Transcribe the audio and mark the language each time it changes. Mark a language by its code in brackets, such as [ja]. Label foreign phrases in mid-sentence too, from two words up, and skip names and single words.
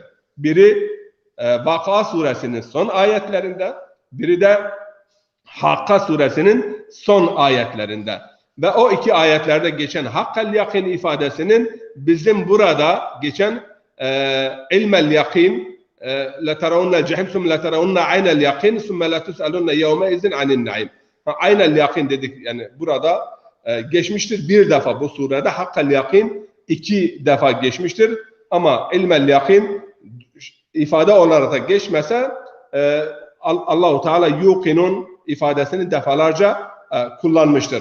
[tr] Biri Vakıa suresinin son ayetlerinde, biri de Hakka suresinin son ayetlerinde. Ve o iki ayetlerde geçen [ar] حق اليقين [tr] ifadesinin bizim burada geçen [ar] علم اليقين لَتَرَوْنَ الْجَحِيمَ ثُمَّ لَتَرَوْنَ عَيْنَ الْيَقِينِ ثُمَّ لَتُسْأَلُنَّ يَوْمَئِذٍ عَنِ النَّعِيمِ. عين اليقين [tr] dedik, yani burada geçmiştir bir defa bu surede, [ar] حق اليقين [tr] iki defa geçmiştir, ama [ar] علم اليقين [tr] ifade olarak da geçmese Allah-u Teala yuqinun ifadesini defalarca kullanmıştır.